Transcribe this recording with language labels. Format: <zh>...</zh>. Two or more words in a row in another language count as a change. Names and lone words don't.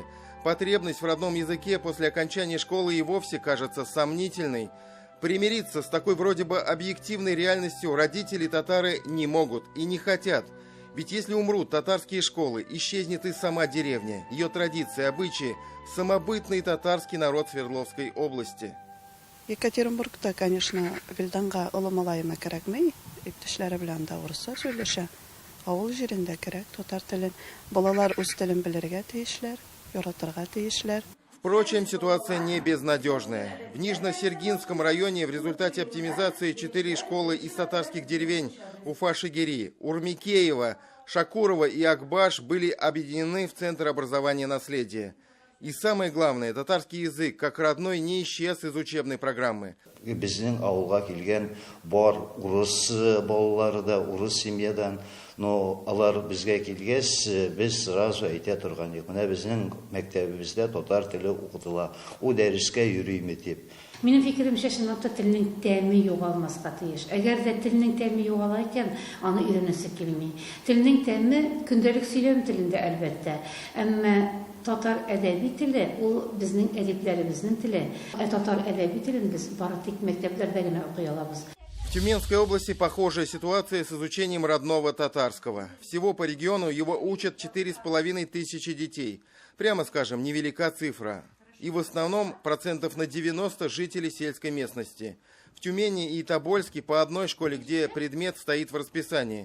<ru>Потребность в родном языке после окончания школы и вовсе кажется сомнительной. Примириться с такой вроде бы объективной реальностью родители татары не могут и не хотят. Ведь если умрут татарские школы, исчезнет и сама деревня, ее традиции, обычаи, самобытный татарский народ Свердловской области.</ru> <tt>Екатеринбургта, конечно, Вильданга оломалайма кирәкмәй, иптәшләре белән дә урысча сөйләшә. Авыл җирендә кирәк татар телен, балалар үз телен белергә тиешләр, яратырга тиешләр.</tt> <ru>Впрочем, ситуация не безнадежная. В Нижнесергинском районе в результате оптимизации 4 школы из татарских деревень Уфа-Шигири, Урмикеева, Шакурова и Акбаш были объединены в Центр образования наследия. И самое главное, татарский язык, как родной, не исчез из учебной программы.</ru> <tt>Безнең авылга килгән бар урыс балалары да урыс семьядан, но алар безгә килгәч, без сразу әйтә торган идек. Менә безнең мәктәбебездә татар теле укытыла. У дәрескә йөрийме дип. Минем фикеремчә, чынлап телнең тәме югалмаска тиеш. Әгәр дә телнең тәме югала икән, аны өйрәнәсе килми. Телнең тәме көндәлек сөйләм телендә әлбәттә. Әмма татар әдәби теле, ул безнең әдипләребезнең теле. Татар әдәби телен без бары тик мәктәпләрдә генә укый алабыз.</tt> <ru>В Тюменской области похожая ситуация с изучением родного татарского. Всего по региону его учат 4500 детей. Прямо скажем, невелика цифра. И в основном процентов на 90 жителей сельской местности. В Тюмени и Тобольске по одной школе, где предмет стоит в расписании.</ru>